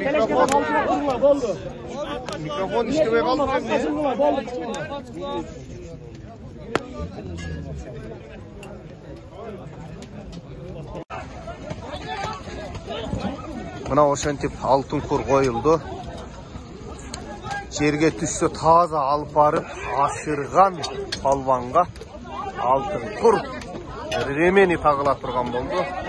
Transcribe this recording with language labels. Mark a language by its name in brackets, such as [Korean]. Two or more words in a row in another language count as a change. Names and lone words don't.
[Uzbek] Teleskopdan olishga qo'yma, bo'ldi. Mikrofon ishlamay qoldi. Bo'ldi. [Kazakh] Mına oşentip altın kur koyuldu. Жерге түшсе таза алып барып ашырған палванға алтын құр ремени тағыла тұрған болды.